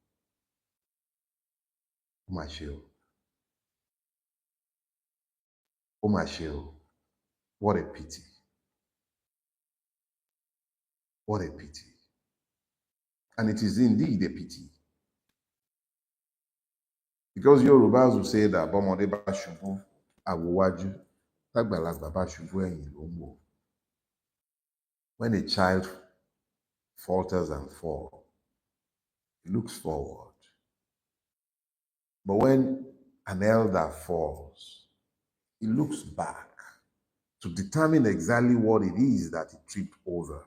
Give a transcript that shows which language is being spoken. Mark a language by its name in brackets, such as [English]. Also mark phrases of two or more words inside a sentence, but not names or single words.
[English] Umashio. What a pity. What a pity. And it is indeed a pity. Because Yorubas will say that [Yoruba] Bomode ba shubu awowaju, tagbalagba ba shubu ẹ̀yìn ló ń wò. [English] When a child falters and falls, he looks forward. But when an elder falls, he looks back to determine exactly what it is that he tripped over.